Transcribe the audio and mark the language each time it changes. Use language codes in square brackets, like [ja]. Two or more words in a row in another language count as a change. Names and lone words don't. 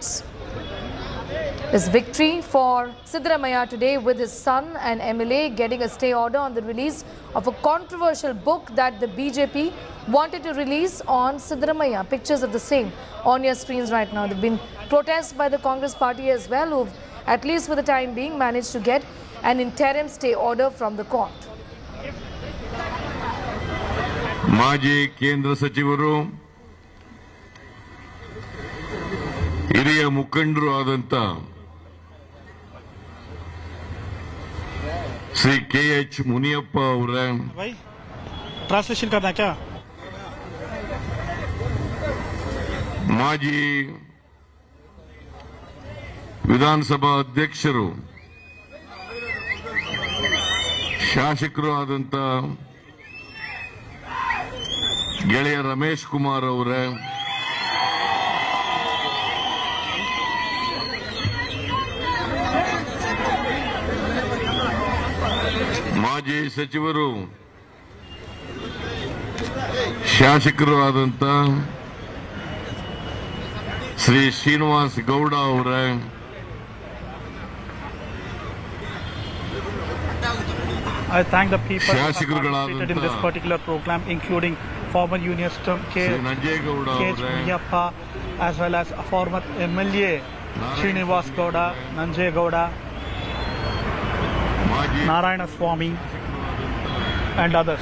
[en] This victory for Siddaramaiah today, with his son and MLA getting a stay order on the release of a controversial book that the BJP wanted to release on Siddaramaiah. Pictures of the same on your screens right now. There have been protests by the Congress party as well, who've, at least for the time being, managed to get an interim stay order from the court. [kn] ಮಾಜಿ ಕೇಂದ್ರ ಸಚಿವರು, ಹಿರಿಯ ಮುಖಂಡರು ಆದಂತ ಶ್ರೀ KH ಮುನಿಯಪ್ಪ ಅವರ [hi] ट्रांसलेशन करना क्या [kn] ಮಾಜಿ ವಿಧಾನಸಭಾ ಅಧ್ಯಕ್ಷರು, ಶಾಸಕರು ಆದಂತ ಗೆಳೆಯ ರಮೇಶ್ ಕುಮಾರ್ ಅವರ ಮಾಜಿ ಸಚಿವರು, ಶಾಸಕರು ಆದಂತ ಶ್ರೀ ಶ್ರೀನಿವಾಸ್ ಗೌಡ ಅವರ [en] I thank the people who participated in this particular program, including former Union K. Munyappa, as well as former MLA Srinivas Gowda, Nanjay Gowda, Narayana Swami, and others.